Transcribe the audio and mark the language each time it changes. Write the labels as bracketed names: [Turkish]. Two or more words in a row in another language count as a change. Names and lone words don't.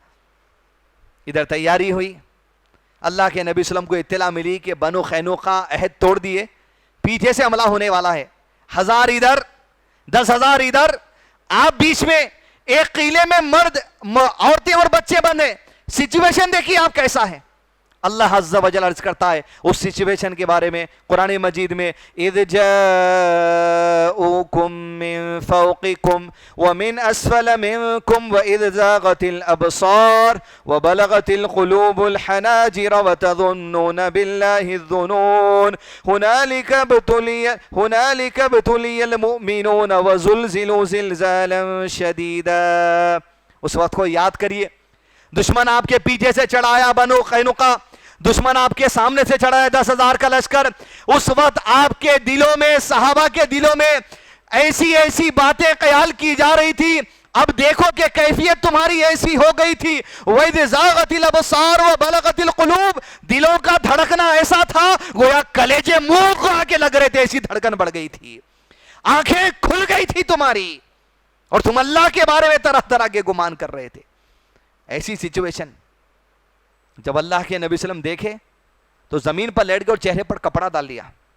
[Urdu] ادھر تیاری ہوئی، اللہ کے نبی صلعم کو اطلاع ملی کہ بنو خینقا عہد توڑ دیے، پیچھے سے حملہ ہونے والا ہے، 1000 ادھر 10,000 ادھر، آپ بیچ میں ایک قلعے میں مرد عورتیں اور بچے بندھے. سچویشن دیکھیے آپ کیسا ہے. [Arabic] الله عز وجل [Urdu] عرض کرتا ہے اس سچویشن کے بارے میں قرآن مجید میں, [Arabic] إذ جاءوكم من فوقكم ومن أسفل منكم وإذ زاغت الأبصار وبلغت القلوب الحناجر وتظنون بالله الظنونا هنالك ابتلي المؤمنون وزلزلوا زلزالا شديدا. [Urdu] اس وقت کو یاد کریے، دشمن آپ کے پیچھے سے چڑھایا بنو کینقا، دشمن آپ کے سامنے سے چڑھایا 10,000 کا لشکر. اس وقت آپ کے دلوں میں، صحابہ کے دلوں میں ایسی ایسی باتیں خیال کی جا رہی تھی. اب دیکھو کہ کیفیت تمہاری ایسی ہو گئی تھی, [Arabic] وإذ زاغت الأبصار وبلغت القلوب, [Urdu] دلوں کا دھڑکنا ایسا تھا گویا کلیجے منہ کو آ کے لگ رہے تھے، ایسی دھڑکن بڑھ گئی تھی، آنکھیں کھل گئی تھی تمہاری، اور تم اللہ کے بارے میں طرح طرح کے گمان کر رہے تھے. ایسی سچویشن جب اللہ کے نبی صلعم دیکھے تو زمین پر لیٹ گئے اور چہرے پر کپڑا ڈال لیا.